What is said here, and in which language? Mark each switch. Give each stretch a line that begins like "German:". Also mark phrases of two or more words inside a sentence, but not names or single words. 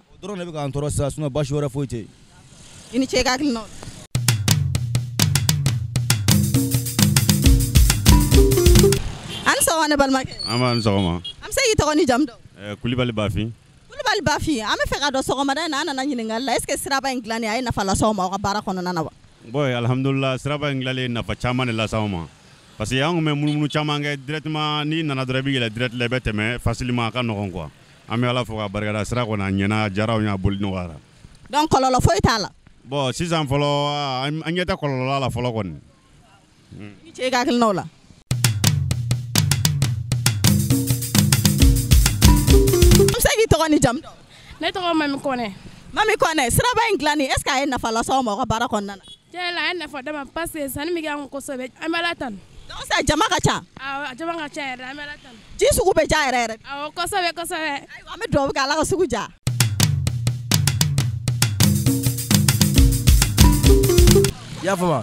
Bambara: o dɔrɔn de bɛ k'an tɔɔrɔ sisan sinon baasi wɛrɛ foyi tɛ yen i ni ce i ka hakilinaw an ni sɔgɔma ne balimakɛ an b'a ni sɔgɔma an bɛ se k'i tɔgɔ ni jamu dɔn Kulibali Bafin Kulibali Bafin an bɛ fɛ ka dɔn sɔgɔmada in na an nana ɲininkali la
French: est ce que
Bambara: siraba in dilanni a ye nafa las'aw ma aw ka baara kɔnɔna na wa bon alhamdulillah siraba in dilanlen nafa caman de las'aw ma
French: parce que
Bambara: an kun bɛ munumunu caman kɛ directement n'i nana dɔrɔn i bɛ yɛlɛ direct la i bɛ tɛmɛ facilement a ka nɔgɔn quoi an bɛ ala fo ka barikada sira kɔni a ɲɛna a diyara anw ye a boli nɔgɔyara donc kɔlɔlɔ foyi t'a la bon sisan fɔlɔ an ɲɛ tɛ kɔlɔlɔ la fɔlɔ kɔni i ce i ka hakilinaw la an bɛ se k'i tɔgɔ ni jamu dɔn ne tɔgɔ Mami Kɔnɛ Mami Kɔnɛ siraba in dilanni
French: est ce que
Bambara: a ye nafa las'aw ma aw ka baara kɔnɔna na tiɲɛ la a ye nafa d'a ma
French: parce que
Bambara: sanni min kɛ an kun kosɛbɛ an bɛ Ala tanu donc sisan jama ka ca awɔ jama ka ca yɛrɛ an bɛ Ala tanu ji sugu bɛ ja yɛrɛ yɛrɛ awɔ kosɛbɛ kosɛbɛ ayiwa an bɛ dugawu kɛ Ala ka sugu ja i y'a faamu